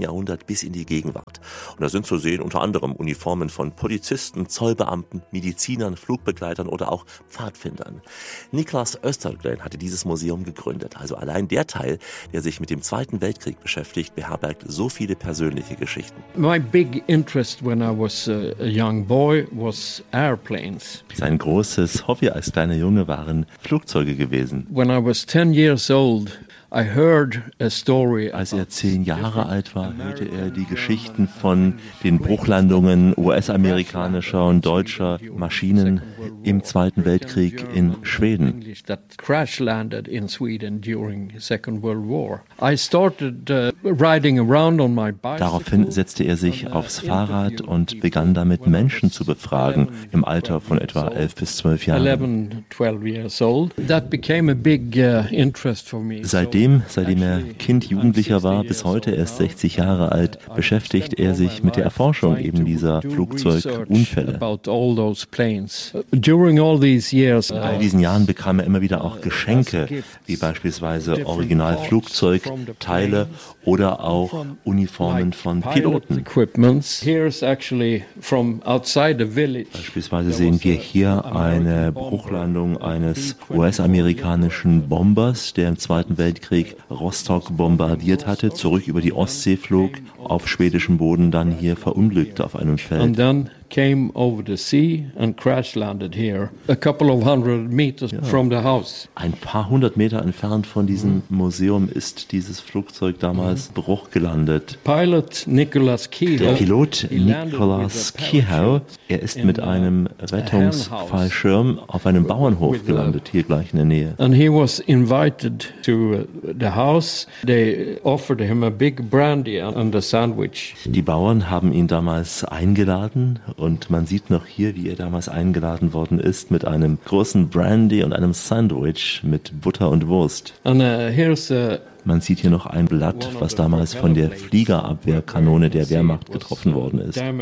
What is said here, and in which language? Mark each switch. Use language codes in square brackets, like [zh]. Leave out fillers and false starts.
[de] Jahrhundert bis in die Gegenwart. Und da sind zu sehen unter anderem Uniformen von Polizisten, Zollbeamten, Medizinern, Flugbegleitern oder auch Pfadfindern. Niklas Östergren hatte dieses Museum gegründet, also allein der Teil, der sich mit dem Zweiten Weltkrieg beschäftigt, beherbergt so viele persönliche Geschichten. [en] My big interest when I was a young boy was airplanes. [de] Sein großes Hobby als kleiner Junge waren Flugzeuge gewesen. [en] When I was 10 years old, I heard a story. [de] Als er 10 Jahre alt war, hörte er die Geschichten von den Bruchlandungen US-amerikanischer und deutscher Maschinen im Zweiten Weltkrieg in Schweden. [en] That crash landed in Sweden during Second World War. I started riding around on my bicycle. [de] Daraufhin setzte er sich aufs Fahrrad und begann damit Menschen zu befragen im Alter von etwa 11 bis 12 Jahren. [en] 11, 12 years old. That became a big interest for me. [de] Seitdem er Kind, Jugendlicher war, bis heute erst 60 Jahre alt, beschäftigt er sich mit der Erforschung eben dieser Flugzeugunfälle. All diesen Jahren bekam er immer wieder auch Geschenke, wie beispielsweise Originalflugzeugteile oder auch Uniformen von Piloten. Beispielsweise sehen wir hier eine Bruchlandung eines US-amerikanischen Bombers, der im Zweiten Weltkrieg Rostock bombardiert hatte, zurück über die Ostsee flog, auf schwedischem Boden dann hier verunglückte auf einem Feld. [en] Came over the sea and crash landed here a couple of hundred meters from the house. [de] Ein paar hundert Meter entfernt von diesem Museum ist dieses Flugzeug damals Bruch gelandet. [en] Pilot Nicholas Kehoe. [de] Der Pilot Nicholas Kehoe, er ist mit einem Rettungsfallschirm auf einem Bauernhof gelandet, hier gleich in der Nähe. [en] And he was invited to the house. They offered him a big brandy and a sandwich. [de] Die Bauern haben ihn damals eingeladen. Und man sieht noch hier, wie er damals eingeladen worden ist mit einem großen Brandy und einem Sandwich mit Butter und Wurst. Man sieht hier noch ein Blatt, was damals von der Fliegerabwehrkanone der Wehrmacht getroffen worden ist.